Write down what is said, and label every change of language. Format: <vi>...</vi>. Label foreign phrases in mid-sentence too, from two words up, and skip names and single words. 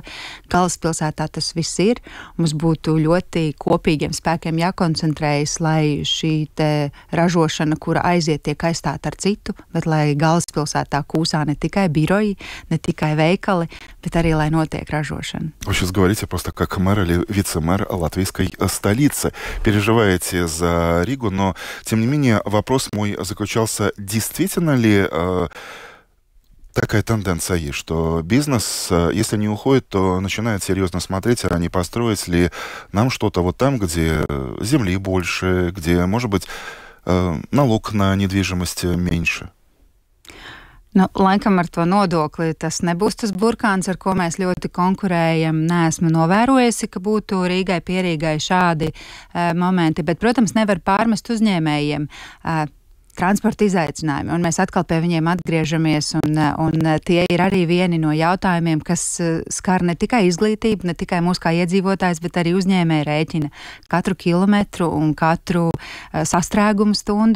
<lv>Galvaspilsētā tas viss ir. Mums būtu ļoti kopīgiem spēkiem jākoncentrējas, lai šī te ražošana, kura aiziet, tiek aizstāta ar citu, bet lai galvaspilsētā kūsā ne tikai biroji, ne tikai veikali, bet arī, lai notiek ražošana.</lv> <ru>Вы сейчас говорите просто как мэр или вице-мэр латвийской столицы. Переживаете за Ригу, но, тем не менее, вопрос мой заключался, действительно ли такая тенденция есть, что бизнес, если не уходит, то начинает серьезно смотреть, а не построить ли нам что-то вот там, где земли больше, где, может быть, налог на недвижимость меньше.</ru> <lv>Nu, laikam ar to nodokli tas nebūs tas burkāns, ar ko mēs ļoti konkurējam. Neesmu novērojusi, ka būtu Rīgai pierīgai šādi momenti, bet, protams, nevar pārmest uzņēmējiem transporta izaicinājumi, un mēs atkal pie viņiem atgriežamies, un tie ir arī vieni no jautājumiem, kas skar ne tikai izglītību, ne tikai mūs kā iedzīvotājs, bet arī uzņēmēji rēķina katru kilometru un katru sastrēgumu stundu.</lv>